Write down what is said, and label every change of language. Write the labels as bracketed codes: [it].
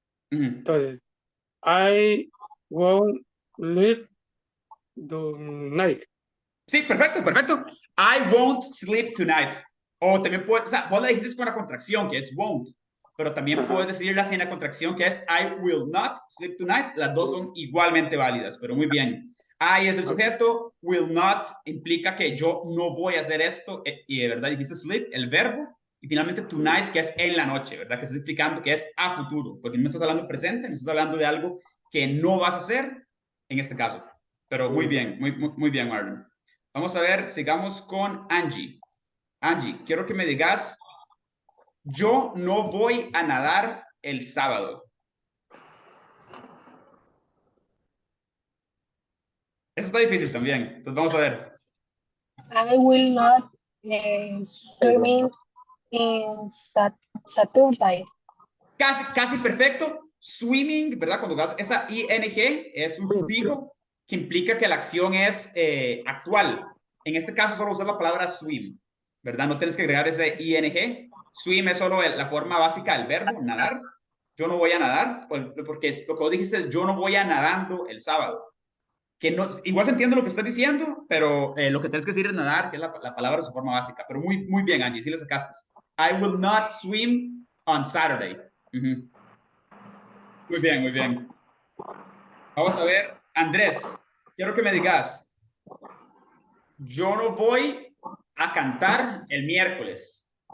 [en] Entonces, I won't sleep tonight. [es] Sí, perfecto, perfecto. [en] I won't sleep tonight. [es] O también puedes, o sea, vos la dijiste con la contracción, que es won't, pero también puedes decirla sin la contracción, que es [en] I will not sleep tonight. [es] Las dos son igualmente válidas, pero muy bien. I es el sujeto, will not implica que yo no voy a hacer esto, y de verdad dijiste sleep, el verbo, y finalmente tonight, que es en la noche, ¿verdad? Que estás explicando que es a futuro, porque no estás hablando presente, no estás hablando de algo que no vas a hacer en este caso. Pero muy bien, muy bien, Marlon. Vamos a ver, sigamos con Angie. Angie, quiero que me digas, yo no voy a nadar el sábado. Eso está difícil también. Entonces vamos a ver. [en] I will not swimming in Saturday. [es] Casi perfecto. Swimming, ¿verdad? Cuando hagas esa ing es un sufijo que implica que la acción es actual. En este caso solo usas la palabra swim, ¿verdad? No tienes que agregar ese ing. Swim es solo la forma básica del verbo, nadar. Yo no voy a nadar, porque lo que vos dijiste es yo no voy a nadando el sábado. Que no, igual se entiende lo que estás diciendo, pero lo que tienes que decir es nadar, que es la palabra de su forma básica. Pero muy bien, Angie, sí le sacaste. [en] I will not swim on Saturday. [es] Muy bien, muy bien. Vamos a ver, Andrés, quiero que me digas, yo no voy a cantar el miércoles.